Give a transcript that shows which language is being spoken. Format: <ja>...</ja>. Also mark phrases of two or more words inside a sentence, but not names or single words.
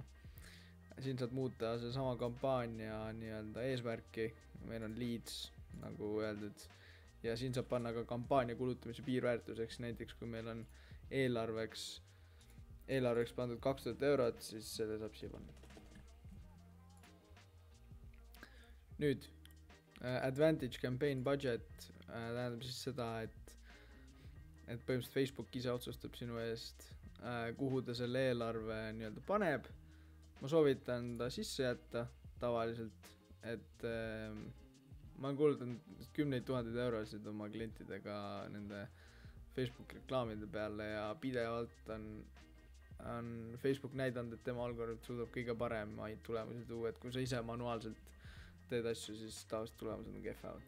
<et>Siin saad muuta see sama kampaania nii-öelda eesmärki, meil on leads, nagu öeldud, ja siin saab panna ka kampaania kulutamise piirväärtuseks, näiteks kui meil on eelarveks pandud 2000 eurot, siis selle saab siia panna. Nüüd,</et> <en>advantage campaign budget</en> <et>tähendab siis seda, et põhimõtteliselt Facebook ise otsustab sinu eest, kuhu ta selle eelarve nii-öelda paneb. Ma soovitan ta sisse jätta tavaliselt, et ma olen kulutanud 10 000 eurosid oma klientidega nende Facebook reklaamide peale ja pidevalt on Facebook näidanud, et tema algoritm suudab kõige paremaid tulemusi tuua, et kui sa ise manuaalselt teed asju, siis tavaliselt tulemused on kehvavad.</et>